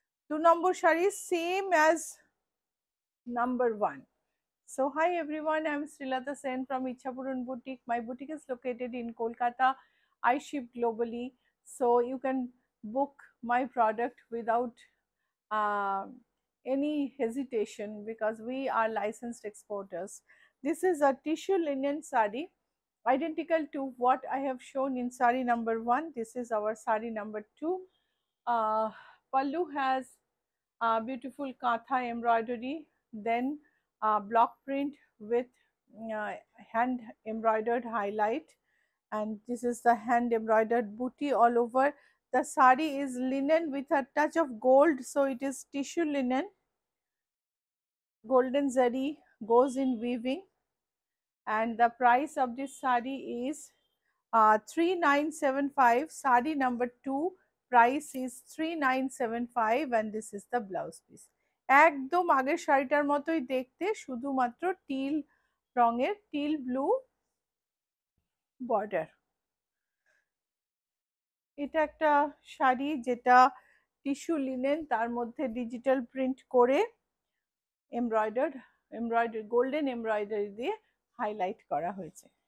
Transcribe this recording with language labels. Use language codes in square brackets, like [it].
[en] 2 [bn] number sari [en] Same as number 1. So hi everyone, I'm Srilata Sen from Ichhapuran Boutique. My boutique is located in Kolkata. I ship globally, so you can book my product without any hesitation because we are licensed exporters. This is a tissue linen sari, identical to what I have shown in sari number 1. This is our sari number 2. Pallu has beautiful katha embroidery, then block print with hand embroidered highlight, and this is the hand embroidered booty all over. The sari is linen with a touch of gold, so it is tissue linen. Golden zari goes in weaving, and the price of this sari is 3975. Sari number 2 price is 3975, and this is the blouse piece. [bn] একদম আগের শাড়িটার মতোই দেখতে, শুধুমাত্র till রঙের, teal blue border. এটা একটা শাড়ি যেটা টিস্যু লিনেন, তার মধ্যে ডিজিটাল প্রিন্ট করে এমব্রয়ডারি গোল্ডেন এমব্রয়ডারি দিয়ে হাইলাইট করা হয়েছে।